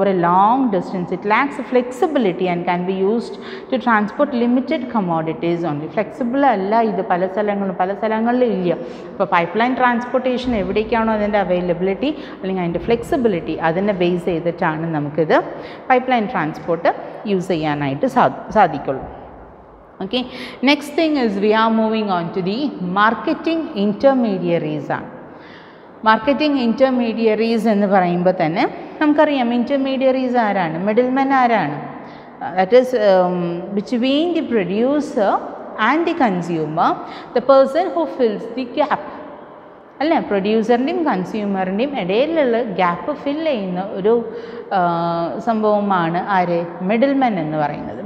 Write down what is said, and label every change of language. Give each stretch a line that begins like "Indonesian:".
English: Over a long distance it lacks flexibility and can be used to transport limited commodities only.
Malayalam: Flexible അല്ല ഇത്, പല സ്ഥലങ്ങളിലും ഇല്ല. ഇപ്പോൾ പൈപ്പ് ലൈൻ ട്രാൻസ്പോർട്ടേഷൻ എവിടേക്കാണോ അതിൻ്റെ അവൈലബിലിറ്റി അല്ലെങ്കിൽ അതിൻ്റെ ഫ്ലെക്സിബിലിറ്റി, അതിനെ ബേസ് ചെയ്തിട്ടാണ് നമുക്കിത് പൈപ്പ് ലൈൻ ട്രാൻസ്പോർട്ട് യൂസ് ചെയ്യാനായിട്ട് സാധിക്കുള്ളൂ.
English: Okay, next thing is we are moving on to the marketing intermediaries. Marketing intermediaries
Malayalam: എന്ന് പറയുമ്പോൾ തന്നെ നമുക്കറിയാം
English: intermediaries ആരാണ്, middleman ആരാണ്, that is between the producer and the consumer, the person who fills the gap.
Malayalam: അല്ലേ, പ്രൊഡ്യൂസറിൻ്റെയും കൺസ്യൂമറിൻ്റെയും ഇടയിലുള്ള ഗ്യാപ്പ് ഫിൽ ചെയ്യുന്ന ഒരു സംഭവമാണ് ആര്, മിഡിൽമെൻ എന്ന് പറയുന്നത്.